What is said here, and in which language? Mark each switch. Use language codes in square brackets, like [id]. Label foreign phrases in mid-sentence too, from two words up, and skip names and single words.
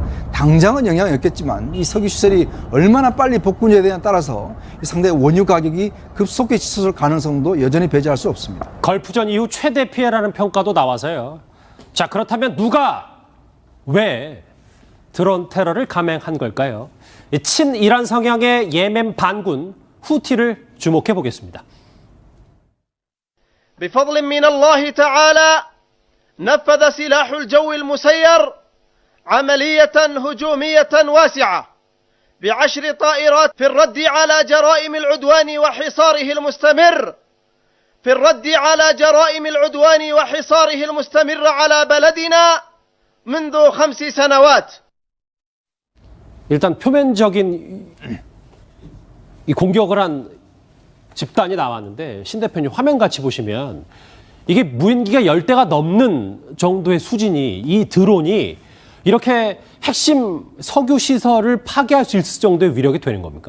[ko] 당장은 영향이 없겠지만 이 석유 시설이 얼마나 빨리 복구되느냐에 되냐에 따라서 상당히 원유 가격이 급속히 치솟을 가능성도 여전히 배제할 수 없습니다. 걸프전 이후 최대 피해라는 평가도 나와서요. 자, 그렇다면 누가 왜 드론 테러를 감행한 걸까요? 이 친이란 성향의 예멘 반군 후티를 주목해 보겠습니다. [ar] بفضل من الله تعالى نفذ سلاح الجو المسير عملية هجومية واسعة ب10 طائرات في الرد على جرائم العدوان وحصاره المستمر في الرد على جرائم العدوان وحصاره المستمر على بلدنا منذ 5 سنوات. [ko] 일단 표면적인 이 공격을 한 집단이 나왔는데 신 대표님 화면 같이 보시면 이게 무인기가 10대가 넘는 정도의 수준이 이 드론이 이렇게 핵심 석유 시설을 파괴할 수 있을 정도의 위력이 되는 겁니까?